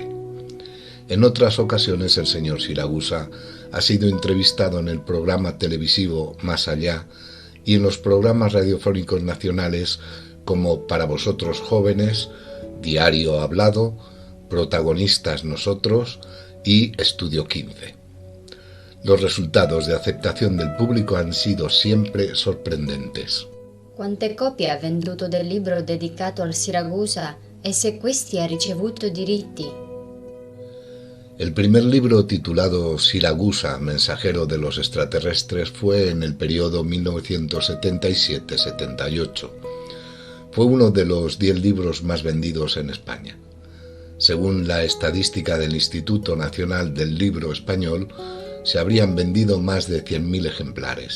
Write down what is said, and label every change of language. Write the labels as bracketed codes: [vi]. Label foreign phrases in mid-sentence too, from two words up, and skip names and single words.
[es] En otras ocasiones el señor Siragusa ha sido entrevistado en el programa televisivo Más Allá y en los programas radiofónicos nacionales como Para Vosotros Jóvenes, Diario Hablado, Protagonistas Nosotros y Estudio 15. Los resultados de aceptación del pubblico han sido siempre sorprendentes. [it] Quante copie ha venduto del libro dedicato al Siragusa e se questi ha ricevuto diritti? [es] El primer libro, titulado Siragusa, mensajero de los extraterrestres, fue en el periodo 1977-78. Fue uno de los 10 libros más vendidos en España. Según la estadística del Instituto Nacional del Libro Español, se habrían vendido más de 100.000 ejemplares.